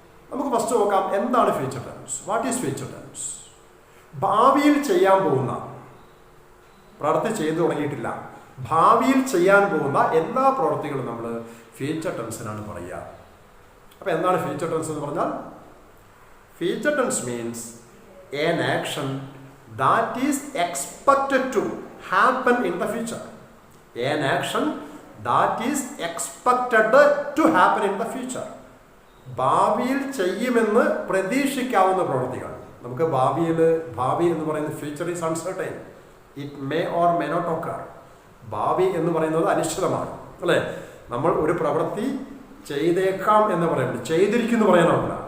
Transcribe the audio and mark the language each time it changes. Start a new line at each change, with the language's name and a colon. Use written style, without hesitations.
Malayalam: നമുക്ക് ഫസ്റ്റ് നോക്കാം, എന്താണ് future tense?
English: What is future tense?
Malayalam: ഭാവിയിൽ ചെയ്യാൻ പോകുന്ന, പ്രവൃത്തി ചെയ്തു തുടങ്ങിയിട്ടില്ല, ഭാവിയിൽ ചെയ്യാൻ പോകുന്ന എല്ലാ പ്രവൃത്തികളും നമ്മൾ ഫ്യൂച്ചർ ടെൻസിനാണ് പറയുക. അപ്പോൾ എന്താണ് ഫ്യൂച്ചർ ടെൻസ് എന്ന് പറഞ്ഞാൽ?
English: Future tense means an action that is expected to happen in the future. An action that is expected to happen in the future.
Malayalam: ഭാവിയിൽ ചെയ്യുമെന്ന് പ്രതീക്ഷിക്കാവുന്ന പ്രവൃത്തികൾ. നമുക്ക് ഭാവി എന്ന് പറയുന്നത്
English: Future is uncertain, it may or may not occur.
Malayalam: ഭാവി എന്ന് പറയുന്നത് അനിശ്ചിതമാണ്, അല്ലേ? നമ്മൾ ഒരു പ്രവൃത്തി ചെയ്തേക്കാം എന്ന് പറയുന്നത് ചെയ്തിരിക്കുന്നു പറയാനാവില്ല.